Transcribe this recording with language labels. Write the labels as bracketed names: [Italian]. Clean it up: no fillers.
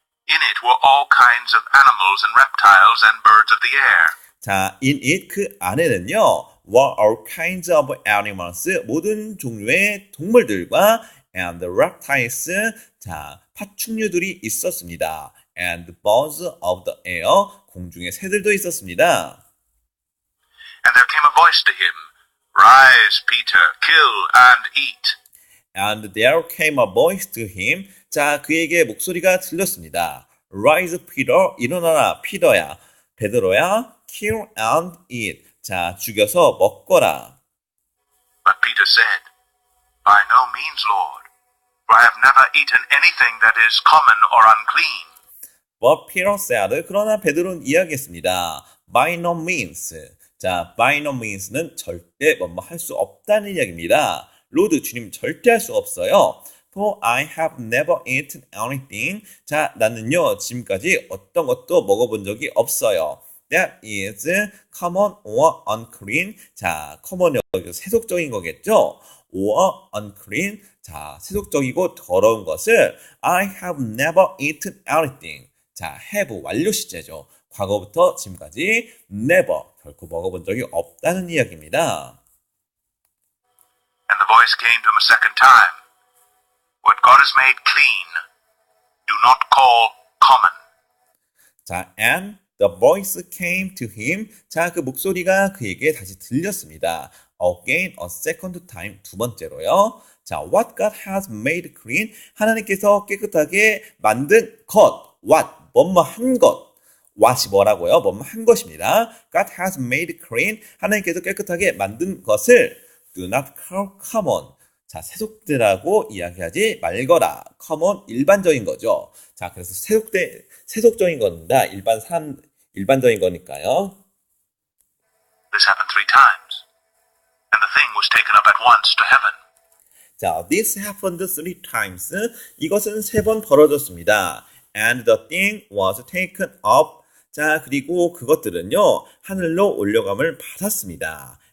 [English] In it were all kinds of animals and reptiles and birds of the air. [Korean] 자, [English] in it, [Korean] 그 안에는요, [English] were all kinds of animals, [Korean] 모든 종류의 동물들과 [English] and reptiles, [Korean] 자, 파충류들이 있었습니다. [English] And birds of the air, [Korean] 공중의 새들도 있었습니다. [English] And there came a voice to him, Rise, Peter, kill and eat. And there came a voice to him. [Korean] 자, 그에게 목소리가 들렸습니다. [English] Rise, Peter, [Korean] 일어나라, 피더야, 베드로야, [English] kill and eat. [Korean] 자, 죽여서 먹거라. [English] But Peter said, By no means, Lord, for I have never eaten anything that is common or unclean. But Peter said, [Korean] 그러나 베드로는 이야기했습니다. [English] By no means. [Korean] 자, [English] by no means [Korean] 는 절대 뭐뭐 할 수 없다는 이야기입니다. 로드, 주님 절대 할 수 없어요. [English] For I have never eaten anything. [Korean] 자, 나는요, 지금까지 어떤 것도 먹어본 적이 없어요. [English] That is common or unclean. [Korean] 자, common이 세속적인 거겠죠? [English] or unclean. 자, [Korean] 세속적이고 더러운 것을 [English] I have never eaten anything. [Korean] 자, have 완료 시제죠. 과거부터 지금까지 never, 결코 먹어본 적이 없다는 이야기입니다. [English] And the voice came to him a second time. What God has made clean, do not call common. 자, and the voice came to him. [Korean] 자, 그 목소리가 그에게 다시 들렸습니다. [English] Again, a second time, 2번째로요. [Korean] 자, [English] what God has made clean. [Korean] 하나님께서 깨끗하게 만든 것. What, 뭐뭐 한 것. what이 뭐라고요? 뭐뭐 한 것입니다. [English] God has made clean. [Korean] 하나님께서 깨끗하게 만든 것을 do not call common. 자, 세속되라고 이야기하지 말거라. common 일반적인 거죠. 자, 그래서 세속적인 겁니다. 일반적인 거니까요. [English] This happened 3 times, and the thing was taken up at once to heaven. 자, this happened 3 times. [Korean] 이것은 3번 벌어졌습니다. [English] And the thing was taken up. [Korean] 자, 그리고 그것들은요, 하늘로 올려감을 받았습니다.